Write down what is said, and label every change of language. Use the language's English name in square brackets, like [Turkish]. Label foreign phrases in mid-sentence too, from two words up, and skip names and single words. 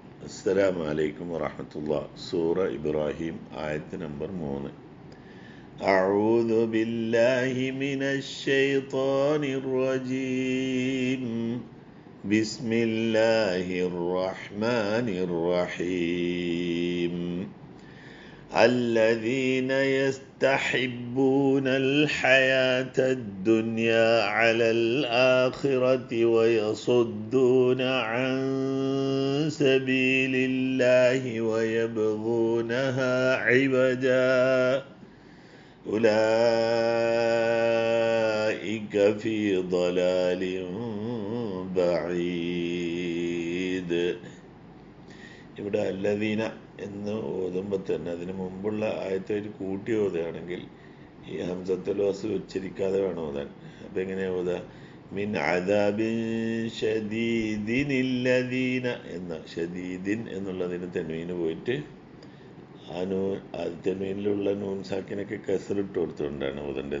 [Arabic] السلام عليكم ورحمة الله. [Malayalam] സൂറ ഇബ്രാഹിം ആയത്ത് നമ്പർ 3. [Arabic] أعوذ بالله من الشيطان الرجيم. بسم الله الرحمن الرحيم. الذين يستحبون الحياة الدنيا على الآخرة ويصدون عن سبيل الله ويبغونها عوجا أولئك في ضلال بعيد. [Malayalam] ഇവിടെ അല്ലദീന എന്ന് ഓതുമ്പോൾ തന്നെ അതിന് മുമ്പുള്ള ആയത്തായിട്ട് കൂട്ടി ഓതുകയാണെങ്കിൽ ഈ [Arabic] همزة الوصل [Malayalam] ഉച്ചരിക്കാതെ വേണം ഓതാൻ. അപ്പം എങ്ങനെയാണ് ഓതുക? [Arabic] من عذاب شديد الذين [Malayalam] എന്ന ഷദീദിൻ എന്നുള്ളതിന് തെൻവീന് പോയിട്ട് ആ തെൻവീനിലുള്ള [Arabic] نون ساكنة [Malayalam] കസറിട്ട് കൊടുത്തുകൊണ്ടാണ് ഓതേണ്ടത്.